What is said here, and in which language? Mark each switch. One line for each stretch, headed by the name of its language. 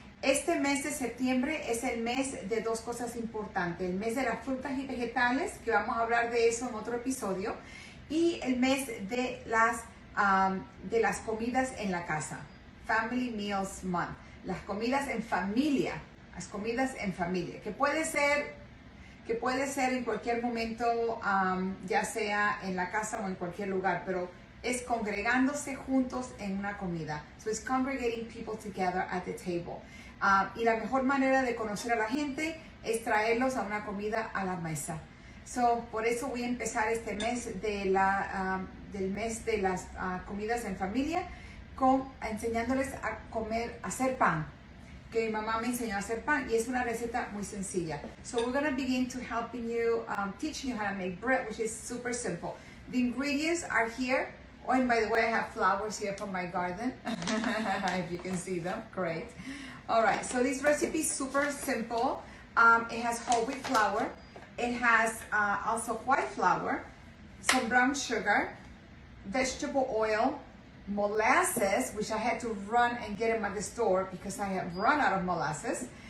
Spanish: Este mes de septiembre es el mes de dos cosas importantes. El mes de las frutas y vegetales, que vamos a hablar de eso en otro episodio, y el mes de las comidas en la casa.
English: Family Meals Month.
Spanish: Las comidas en familia. Las comidas en familia. Que puede ser en cualquier momento, ya sea en la casa o en cualquier lugar, pero es congregándose juntos en una comida.
English: So it's congregating people together at the table.
Spanish: Y la mejor manera de conocer a la gente es traerlos a una comida a la mesa. So, por eso voy a empezar este mes del mes de las comidas en familia enseñándoles a hacer pan. Que mi mamá me enseñó a hacer pan, y es una receta muy sencilla.
English: So we're going to begin to helping you, teaching you how to make bread, which is super simple. The ingredients are here. Oh, and by the way, I have flowers here from my garden. If you can see them, great. All right, so this recipe is super simple. It has whole wheat flour. It has also white flour, some brown sugar, vegetable oil, molasses, which I had to run and get them at the store because I have run out of molasses.